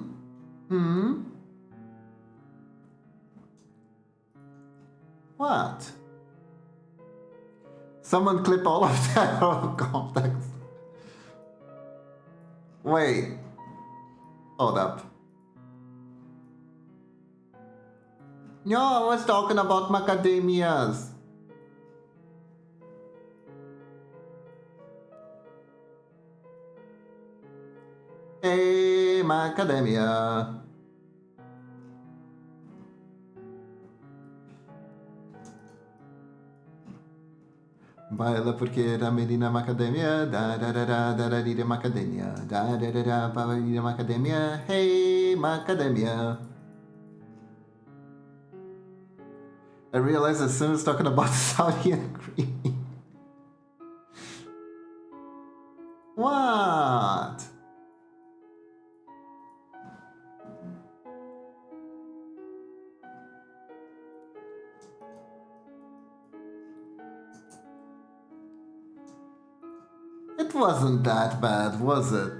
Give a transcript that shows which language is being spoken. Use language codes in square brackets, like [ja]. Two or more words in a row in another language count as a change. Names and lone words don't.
[en] Hmm? What? Someone clip all of that out of context. Wait. Hold up. No, I was talking about macadamias. Hey, macadamia. [es] Baila porque era menina macadamia, da da da da da da da macadamia, da da da da da macadamia, hey macadamia. [en] I realized as soon as talking about Saudi and cream. What? It wasn't that bad, was it?